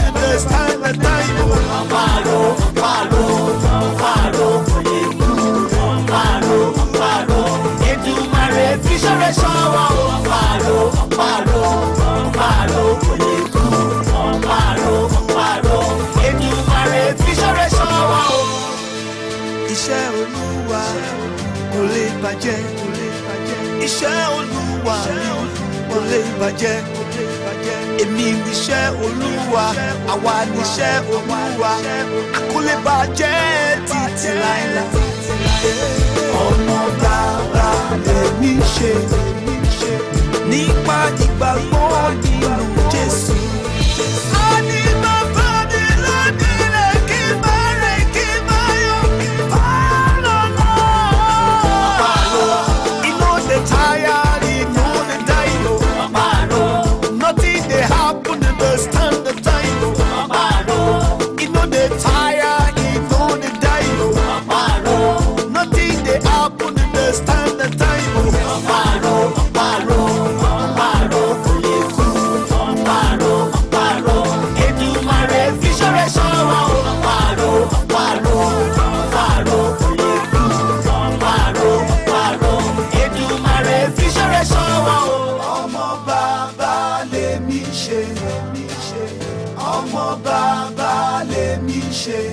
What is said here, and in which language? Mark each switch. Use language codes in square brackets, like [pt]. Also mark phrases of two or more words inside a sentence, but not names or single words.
[en] understand the time. [yo] Amparo, amparo, amparo, amparo, amparo. Èdùmàrè fi ṣọ́rẹ́ ṣọ́ wa o. Amparo, amparo, amparo, amparo, amparo. Èdùmàrè fi ṣọ́rẹ́ ṣọ́ wa o. Iṣẹ́ Olúwa kò lè bàjẹ́, iṣẹ́ Olúwa kò lè bàjẹ́. Èmi níṣẹ́ Olúwa, àwa níṣẹ́ Olúwa, kò lè bàjẹ́ títí láéláé. Ọmọ bàbá lèmi ṣe nípa ìgbàgbọ́ nínú Jésù. Àní bàbá mi lónìí kí n bá rẹ̀ kí n bá yọ. [en] You know the tired, you know the die. Nothing they happen, understand the time. You know the tired, you know the die. Nothing they happen, understand the time. [yo] Amparo, amparo, amparo, amparo, amparo. Èdùmàrè fi ṣọ́rẹ́ ṣọ́ wa o. Amparo, amparo, amparo, amparo, amparo. Èdùmàrè fi ṣọ́rẹ́ ṣọ́ wa o. Ọmọ bàbá lèmi ṣe, ọmọ bàbá lèmi ṣe.